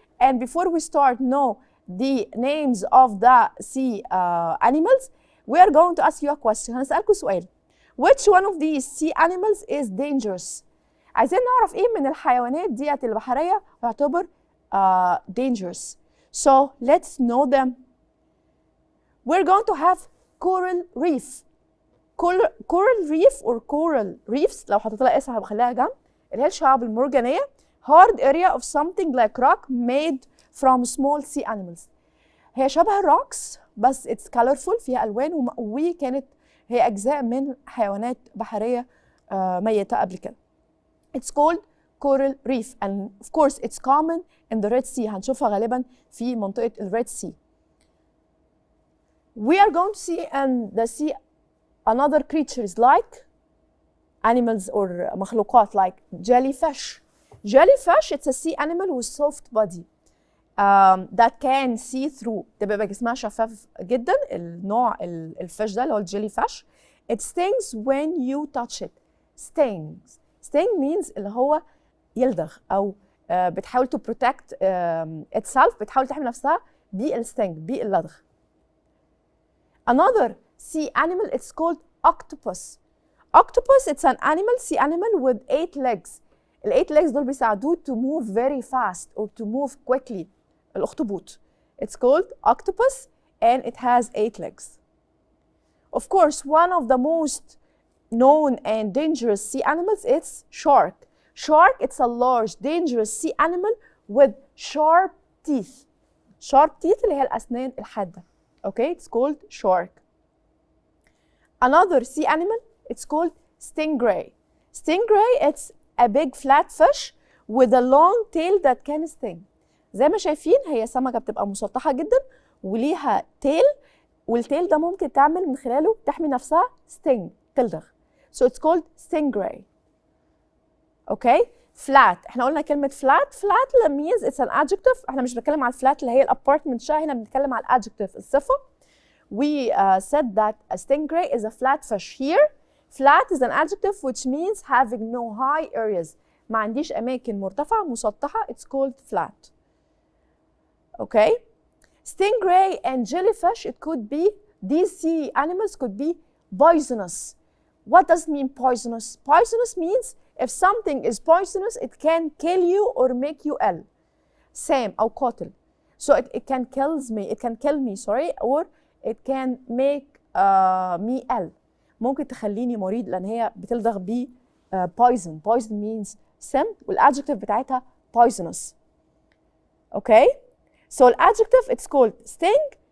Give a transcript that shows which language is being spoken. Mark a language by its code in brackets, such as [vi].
[en] And before we start, know the names of the sea animals. We are going to ask you a question. [ar] هنسألكوا سؤال. [en] Which one of these sea animals is dangerous? [ar] عايزين نعرف ايه من الحيوانات ديت البحرية تعتبر dangerous. [en] So let's know them. We're going to have coral reef. [ar] Coral reef or coral reefs لو حطيت لها اسم هبخليها جنب اللي هي الشعاب المرجانية. [en] Hard area of something like rock made from small sea animals. [ar] هي شبه الروكس بس [en] it's colorful [ar] فيها ألوان وكانت هي أجزاء من حيوانات بحرية ميتة قبل كده. [en] It's called coral reef and of course it's common in the Red Sea. [ar] هنشوفها غالبا في منطقة Red Sea. [en] We are going to see in the sea another creatures like animals or [ar] مخلوقات [en] like jellyfish. Jellyfish it's a sea animal with soft body. that can see through [ar] تبقى جسمها شفاف جدا النوع الفيش ده اللي هو الجيلي فيش. [en] It stings when you touch it. Stings. Sting means [ar] اللي هو يلدغ أو بتحاول [en] to protect itself [ar] بتحاول تحمي نفسها بالستينج باللدغ. [en] Another sea animal it's called octopus. Octopus it's an animal sea animal with 8 legs. ال 8 legs [ar] دول بيساعدوه [en] to move very fast or to move quickly. [ar] الأخطبوط. [en] It's called octopus and it has 8 legs. Of course, one of the most known and dangerous sea animals is shark. Shark, it's a large, dangerous sea animal with sharp teeth. Sharp teeth اللي هي الأسنان الحادة. Okay, it's called shark. Another sea animal, it's called stingray. Stingray, it's a big flat fish with a long tail that can sting. [ar] زي ما شايفين هي سمكة بتبقى مسطحة جدا وليها تيل والتيل ده ممكن تعمل من خلاله تحمي نفسها sting تلدغ. [en] So it's called stingray. Okay? Flat. [ar] احنا قلنا كلمة flat. [en] Flat means it's an adjective. [ar] احنا مش بنتكلم على الفلات اللي هي الابارتمنت شا هنا بنتكلم على الادجكتيف الصفة. [en] We said that a stingray is a flat fish. Here, flat is an adjective which means having no high areas. [ar] ما عنديش أماكن مرتفعة مسطحة. [en] It's called flat. Okay? Stingray and jellyfish, it could be, these sea animals could be poisonous. What does it mean poisonous? Poisonous means if something is poisonous, it can kill you or make you ill. [ar] سام أو قاتل. [en] So it can kill me, sorry, or it can make me ill. [ar] ممكن تخليني مريض لأن هي بتلدغ ب poison. [en] Poison means [ar] سم [en] والadjective [ar] بتاعتها [en] poisonous. Okay? So الadjective it's called sting.